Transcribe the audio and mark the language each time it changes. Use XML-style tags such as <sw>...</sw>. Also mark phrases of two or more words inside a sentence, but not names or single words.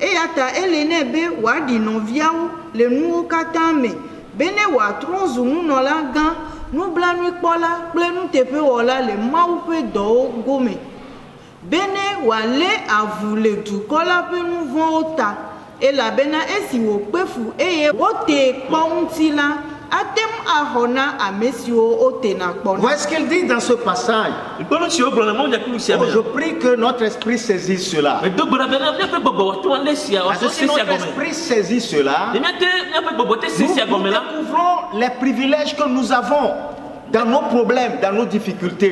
<ee>eya ta ele ne be wadi nɔviawo le nuwo katã me bene wòatrɔ zu nunɔla gã nublanuikpɔla kple nuteƒewɔla le Mawu ƒe dɔwo gome bene wòalé avu le dukɔ la ƒe nu vɔ̃wo ta elabena esi wòkpe fu eye wotee kpɔ ŋuti la atem axɔ na ame siwo wotena kpɔ na.</ee> <fr>Voilà ce qu'il dit dans ce passage. Oh, je prie que notre esprit saisisse cela. Si notre esprit saisit cela, nous découvrons les privilèges que nous avons dans nos problèmes, dans nos difficultés.</fr>